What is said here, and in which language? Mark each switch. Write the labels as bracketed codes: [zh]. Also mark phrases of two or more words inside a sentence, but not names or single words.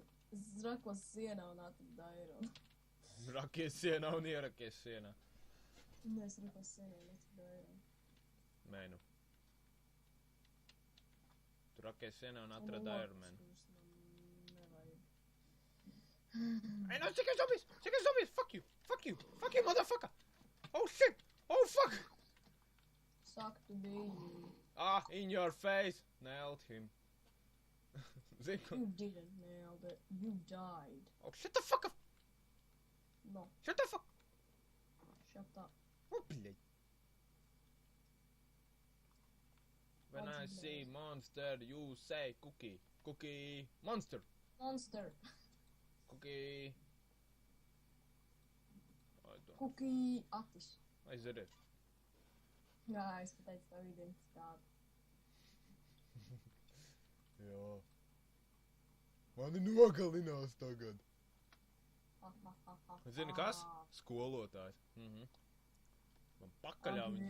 [lv] Es rakos sienā un atradu eiro. Rakies sienā un ierakies sienā. Nē, es rakos sienā un atradu eiro. Mēnu. Tu rakies sienā un atrada Ironmanu. Nevajag. [en] Hey, no, check his zombies! Check his zombies! Fuck you! Fuck you! Fuck you, motherfucker! Oh shit! Oh, fuck! Suck to be you. Ah, in your face. Nailed him. [lv] Zini, ko... [en] You didn't nail it. You died. Oh, shut the fuck up! No, Shut the fuck... shut up. Oh, блядь. When What's I his see name? monster, you say cookie. Cookie. Monster. Monster. Cookie. I don't... Cookie Atis. [lv] Aizveriet. Jā, es pateicu tavu identitāti. Jā. Mani nogalinās tagad. Ha, ha, ha, ha, Zini kas? Skolotājs. Man pakaļā viņu